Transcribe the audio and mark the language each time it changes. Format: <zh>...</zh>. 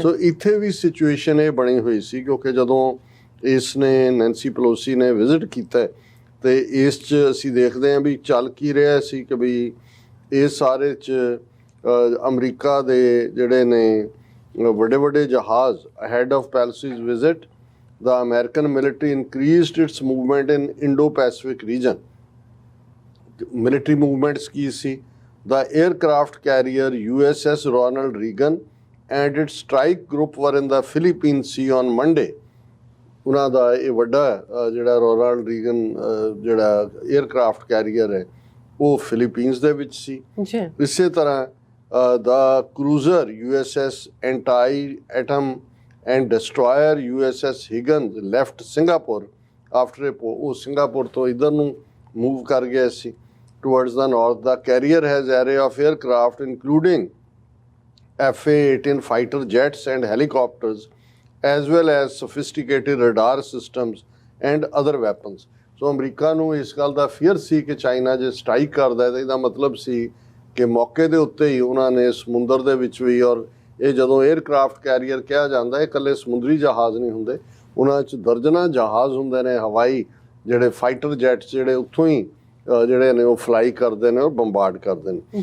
<pa>ਸੋ ਇੱਥੇ ਵੀ ਸਿਚੁਏਸ਼ਨ ਇਹ ਬਣੀ ਹੋਈ ਸੀ ਕਿਉਂਕਿ ਜਦੋਂ ਇਸ ਨੇ ਨੈਂਸੀ ਪੈਲੋਸੀ ਨੇ ਵਿਜ਼ਿਟ ਕੀਤਾ ਤੇ ਇਸ 'ਚ ਅਸੀਂ ਦੇਖਦੇ ਹਾਂ ਵੀ ਚੱਲ ਕੀ ਰਿਹਾ ਸੀ ਕਿ ਵੀ ਇਸ ਸਾਰੇ 'ਚ ਅਮਰੀਕਾ ਦੇ ਜਿਹੜੇ ਨੇ ਵੱਡੇ ਵੱਡੇ ਜਹਾਜ਼ ahead of ਪੈਲੋਸੀਜ਼ visit</pa> <en>the American military increased its movement in Indo-Pacific region. Military movements</en> <pa>Ki ਸੀ?</pa> <en>The aircraft carrier USS Ronald Reagan and its strike group were in the Philippine Sea on Monday.</en> <pa>ਉਹਨਾਂ ਦਾ ਇਹ ਵੱਡਾ ਜਿਹੜਾ Ronald Reagan ਜਿਹੜਾ aircraft career ਹੈ ਉਹ Philippines ਦੇ ਵਿੱਚ ਸੀ। ਇਸੇ ਤਰ੍ਹਾਂ ਦਾ cruiser</pa> <en>USS Anti-Atom and destroyer USS Higgins left Singapore after</en> <pa>ਉਹ ਸਿੰਗਾਪੁਰ ਤੋਂ ਇੱਧਰ ਨੂੰ ਮੂਵ ਕਰ ਗਿਆ ਸੀ</pa> <en>towards the north. The carrier has array of aircraft including FA-18 fighter jets and helicopters as well as sophisticated radar systems and other weapons.</en> <pa>So America ਨੂੰ ਇਸ ਗੱਲ ਦਾ fear ਸੀ ਕਿ ਚਾਈਨਾ ਜੇ ਸਟ੍ਰਾਈਕ ਕਰਦਾ ਤਾਂ ਇਹਦਾ ਮਤਲਬ ਸੀ ਕਿ ਮੌਕੇ ਦੇ ਉੱਤੇ ਹੀ ਉਹਨਾਂ ਨੇ ਸਮੁੰਦਰ ਦੇ ਵਿੱਚ ਵੀ, ਔਰ ਇਹ ਜਦੋਂ 에ਅਰਕ੍ਰਾਫਟ ਕੈਰੀਅਰ ਕਿਹਾ ਜਾਂਦਾ ਇਹ ਇਕੱਲੇ ਸਮੁੰਦਰੀ ਜਹਾਜ਼ ਨਹੀਂ ਹੁੰਦੇ, ਉਹਨਾਂ 'ਚ ਦਰਜਨਾਂ ਜਹਾਜ਼ ਹੁੰਦੇ ਨੇ ਹਵਾਈ ਜਿਹੜੇ ਫਾਈਟਰ ਜੈਟਸ ਜਿਹੜੇ ਉੱਥੋਂ ਹੀ ਜਿਹੜੇ ਨੇ ਉਹ ਫਲਾਈ ਕਰਦੇ ਨੇ ਔਰ ਬੰਬਾਰਡ ਕਰਦੇ ਨੇ।</pa>